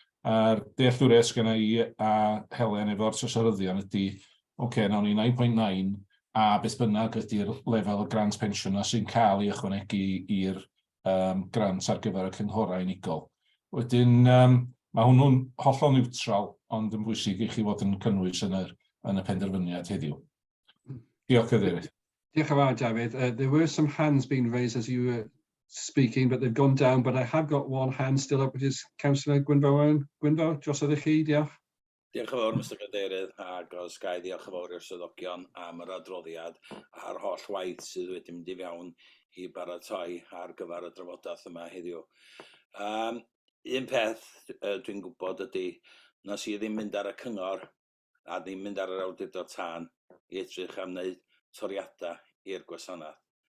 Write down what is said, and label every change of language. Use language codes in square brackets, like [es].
[cy] A'r dealltwriaeth sgynna i a Helen efo'r trosaryddion ydy, nawn ni 9.9, a beth bynnag ydy'r lefel y grant pensiwn sy'n cael ei ychwanegu i'r grant ar gyfer y cynghorau unigol. Wedyn, mae hwnnw'n hollol niwtral, ond yn bwysig i chi fod yn cynnwys yn y penderfyniad heddiw. Diolch, Cadeirydd. Diolch yn fawr, David. [en] There were some hands being raised as you were speaking, but they've gone down. But I have got one hand still up, which is Councillor Gwynfor. [cy] Gwynfor, drosodd i chi, diolch. Diolch yn fawr, Mr Cadeirydd, ac os gai diolch yn fawr i'r swyddogion am yr adroddiad a'r holl waith sydd wedi mynd i fewn i baratoi ar gyfer y drafodaeth yma heddiw. Un peth dwi'n gwybod ydy, nes i ddim mynd ar y cyngor a ddim mynd ar yr awdurdod tân i edrych am wneud toriadau i'r gwasanaeth.